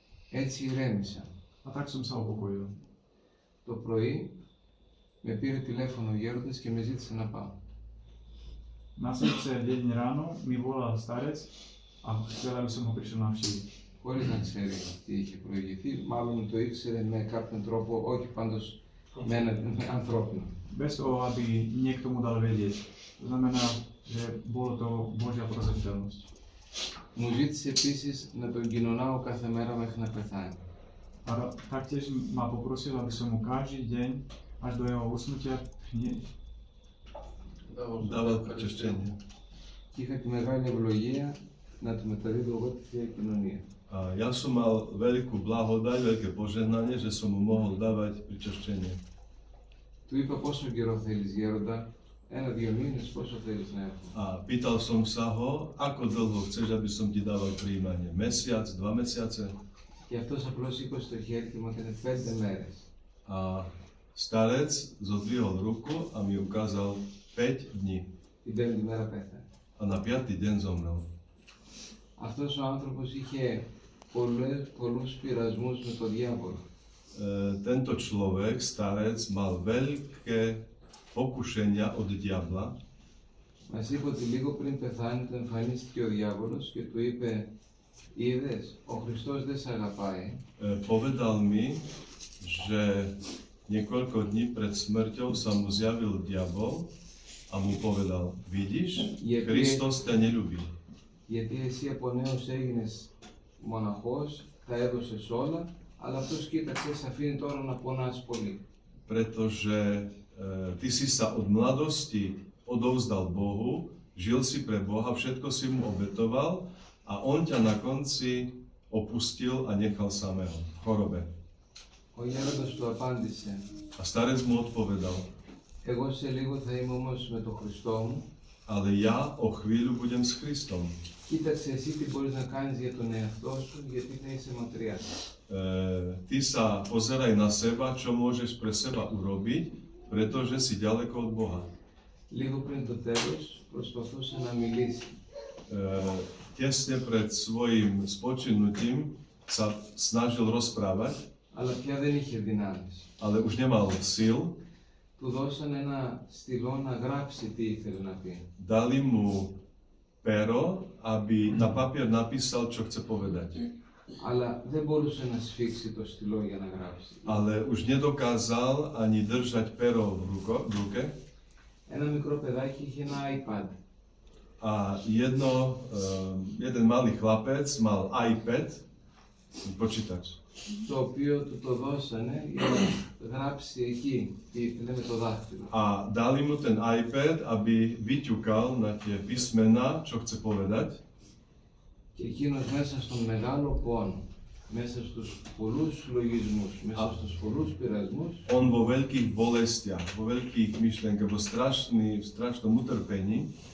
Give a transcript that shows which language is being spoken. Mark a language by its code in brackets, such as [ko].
[el] Έτσι ηρέμησα. [sk] A tak som sa upokojil. [el] Το πρωί με πήρε τηλέφωνο ο γέροντας και με ζήτησε να πάω. [sk] Na srdce deň ráno mi volal starec a chcel, aby som ho prišiel navštíviť. [el] Χωρίς να ξέρει τι είχε προηγηθεί, μάλλον το ήξερε με κάποιον τρόπο, όχι πάντως με ανθρώπινο. [sk] Bez toho, aby niekto mu dal vedieť. To znamená, že bolo to Božia prozreteľnosť. [el] Μου ζήτησε επίσης να τον κοινωνάω κάθε μέρα μέχρι να πεθάνει. [sk] A taktiež ma poprosil, aby som mu každý deň až do jeho usnutia dával počešťenie. [el] Και είχα τη μεγάλη ευλογία να του μεταδίδω εγώ τη Θεία Κοινωνία. [sk] A ja som mal veľkú blahodať, veľké požehnanie, že som mu mohol dávať pričešťenie. [el] Του είπα πόσο καιρό θέλεις γέροντα, 1-2 μήνες, πόσο θέλεις να έχω. [sk] A pýtal som sa ho, ako dlho chceš, aby som ti dával prijímanie? Mesiac, 2 mesiace? [el] Και αυτός απλώς σήκωσε το χέρι και μου έκανε 5 μέρες. [sk] A starec zodvihol ruku a mi ukázal 5 dní. [el] Την 5η μέρα πέθανε. [sk] A na 5. deň zomrel. [el] Αυτός ο άνθρωπος είχε πολλούς πειρασμούς με τον διάβολο. [sk] Tento človek, starec, mal veľké pokušenia od diabla. [el] Μας είπε ότι λίγο πριν πεθάνει του εμφανίστηκε ο διάβολος και του είπε «Είδες, ο Χριστός δεν σε αγαπάει». [sk] Povedal mi, že niekoľko dní pred smrťou sa mu zjavil diabol a mu povedal, vidíš, Kristus ťa neľúbi. [el] Γιατί εσύ από νέος έγινες μοναχός, τα έδωσες όλα, αλλά αυτός κοίταξε, σε αφήνει τώρα να πονάς πολύ. [sk] Pretože ty si sa od mladosti odovzdal Bohu, žil si pre Boha, všetko si mu obetoval a on ťa na konci opustil a nechal samého v chorobe. [el] Ο γέροντας του απάντησε. [sk] A starec mu odpovedal, [el] Εγώ σε λίγο θα είμαι όμως με τον Χριστό μου. [sk] ale ja o chvíľu budem s Kristom. [el] Κοίταξε εσύ τι μπορείς να κάνεις για τον εαυτό σου, γιατί θα είσαι μακριά. [sk] Ty sa pozeraj na seba, čo môžeš pre seba urobiť, pretože si ďaleko od Boha. [el] Λίγο πριν το τέλος προσπαθούσε να μιλήσει. [sk] Tesne pred svojim spočinutím sa snažil rozprávať, [el] Αλλά πια δεν είχε δυνάμεις. [sk] ale už nemal síl. [el] Του δώσανε ένα στυλό να γράψει τι ήθελε να πει. [sk] Dali mu pero, aby na papier napísal, čo chce povedať. [el] Αλλά δεν μπορούσε να σφίξει το στυλό για να γράψει. [sk] Ale už nedokázal ani držať pero v ruke. [el] Ένα μικρό παιδάκι είχε ένα iPad. [sk] A jeden malý chlapec mal iPad, počítač. [el] Το οποίο του το δώσανε για να γράψει εκεί τι ήθελε με το δάχτυλο. [sk] A dali mu ten iPad, aby vyťukal na tie písmená, čo chce povedať. [el] Και εκείνος μέσα στον μεγάλο πόνο, μέσα στους πολλούς λογισμούς, μέσα στους πολλούς πειρασμούς, [sk] On vo veľkých bolestiach, vo veľkých myšlienkach, vo strašnom utrpení